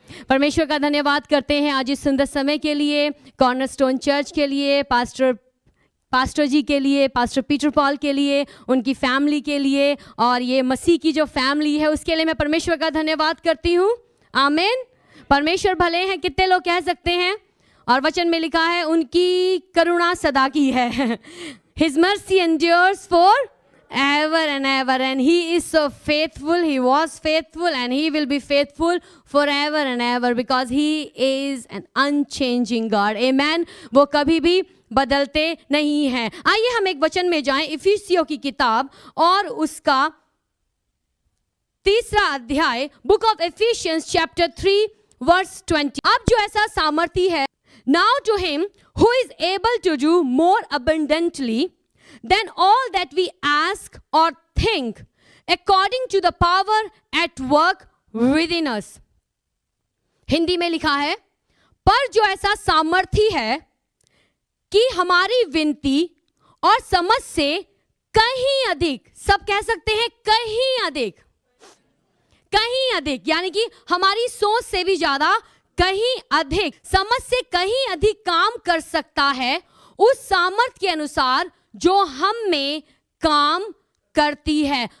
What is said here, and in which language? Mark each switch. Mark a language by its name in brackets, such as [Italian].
[Hindi] परमेश्वर का धन्यवाद करते हैं आज इस सुंदर समय के लिए, कॉर्नरस्टोन चर्च के लिए, पास्टर जी के लिए, पास्टर पीटर पॉल के लिए, उनकी फैमिली के लिए, और ये मसीह की जो फैमिली है उसके लिए मैं परमेश्वर का धन्यवाद करती हूँ। आमीन। परमेश्वर भले हैं, कितने लोग कह सकते हैं। और वचन में लिखा है उनकी करुणा सदा की है। [English] His mercy endures for ever and ever, and he is so faithful. He was faithful and he will be faithful forever and ever because he is an unchanging God. Amen. वो कभी भी बदलते नहीं हैं। [Hindi] आइए हम एक वचन में जाएं, इफिसियों की किताब और उसका 3 अध्याय, [English] Book of Ephesians chapter 3 verse 20। [Hindi] अब जो ऐसा सामर्थी है, [English] now to him who is able to do more abundantly than all that we ask or think, according to the power at work within us। [Hindi] Hindi में लिखा है, पर जो ऐसा सामर्थी है कि हमारी विनती और समझ से कहीं अधिक, सब कह सकते हैं कहीं अधिक, कहीं अधिक, यानी कि हमारी सोच से भी ज्यादा, कहीं अधिक, समझ से कहीं अधिक काम कर सकता है उस सामर्थ के अनुसार जो हम में काम करती है।